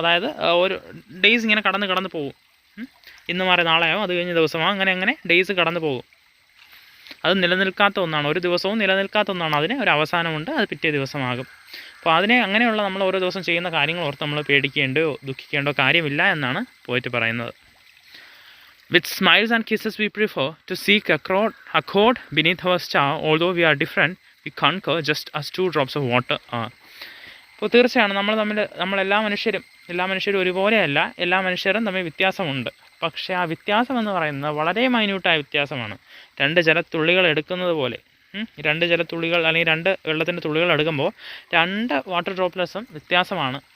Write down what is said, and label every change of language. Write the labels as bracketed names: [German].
[Malayalam] അതായത് ഒരു ഡേയ്സ് ഇങ്ങനെ കടന്ന് പോകും. ഇന്ന് മാറി നാളെ ആവും, അത് കഴിഞ്ഞ ദിവസമാകും, അങ്ങനെ ഡേയ്സ് കടന്നു പോകും. അത് നിലനിൽക്കാത്ത ഒന്നാണ്, ഒരു ദിവസവും നിലനിൽക്കാത്ത ഒന്നാണ്. അതിന് ഒരു അവസാനമുണ്ട്, അത് പിറ്റേ ദിവസമാകും. അപ്പോൾ അങ്ങനെയുള്ള നമ്മൾ ഓരോ ദിവസം ചെയ്യുന്ന കാര്യങ്ങൾ ഓർത്ത് നമ്മൾ പേടിക്കേണ്ടോ ദുഃഖിക്കേണ്ടോ കാര്യമില്ല എന്നാണ് പോയിട്ട് പറയുന്നത്. [English] With smiles and kisses we prefer to seek accord beneath our star. Although we are different, we conquer just as 2 drops of water are. [Malayalam] അപ്പോൾ തീർച്ചയാണ് നമ്മളെല്ലാ മനുഷ്യരും ഒരുപോലെയല്ല. എല്ലാ മനുഷ്യരും തമ്മിൽ വ്യത്യാസമുണ്ട്. പക്ഷേ ആ വ്യത്യാസം എന്ന് പറയുന്നത് വളരെ മൈന്യൂട്ടായ വ്യത്യാസമാണ്. 2 ജലത്തുള്ളികൾ എടുക്കുന്നത് പോലെ, 2 ജലത്തുള്ളികൾ അല്ലെങ്കിൽ 2 വെള്ളത്തിൻ്റെ തുള്ളികൾ എടുക്കുമ്പോൾ 2 വാട്ടർ ഡ്രോപ്ലെറ്റ്സും വ്യത്യാസമാണ്.